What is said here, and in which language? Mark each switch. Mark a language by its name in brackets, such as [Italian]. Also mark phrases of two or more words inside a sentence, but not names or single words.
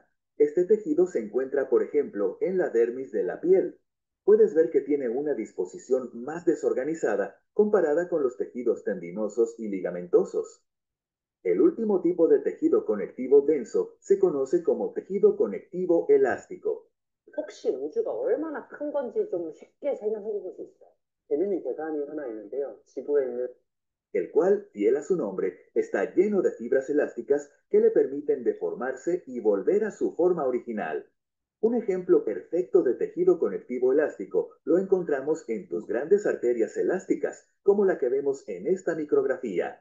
[Spanish] Este tejido se encuentra, por ejemplo, en la dermis de la piel. Puedes ver que tiene una disposición más desorganizada comparada con los tejidos tendinosos y ligamentosos. El último tipo de tejido conectivo denso se conoce como tejido conectivo elástico. [Korean] 혹시 우주가 얼마나 큰 건지 좀 쉽게 설명해 주실 수 있어요? 재밌는 계산이 하나 있는데요. 지구에 있는 [Spanish] el cual, fiel a su nombre, está lleno de fibras elásticas que le permiten deformarse y volver a su forma original. Un ejemplo perfecto de tejido conectivo elástico lo encontramos en tus grandes arterias elásticas, como la que vemos en esta micrografía.